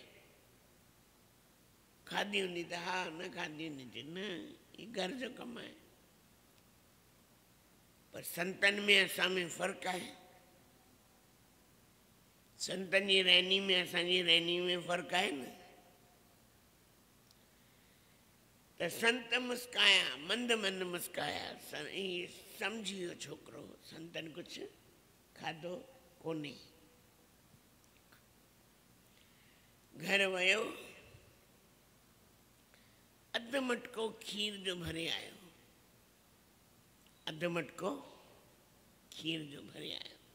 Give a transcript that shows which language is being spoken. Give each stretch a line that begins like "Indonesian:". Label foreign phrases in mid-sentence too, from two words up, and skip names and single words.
Sindhi: खाधी हूंदी त हा, न खाधी हूंदी न, ही घर जो कमु आहे। पर संतनि में असां में फ़र्क़ु आहे। संतनि जी रहनी में असांजी रहनी में फ़र्क़ु आहे न। त संत मुस्काया, मंद मंद मुस्काया, सम्झी वियो छोकिरो संतनि कुझु खाधो कोन्हे। घर वियो, अधु मटको खीर जो भरे आयो, अधु मटको खीर जो भरे आयो।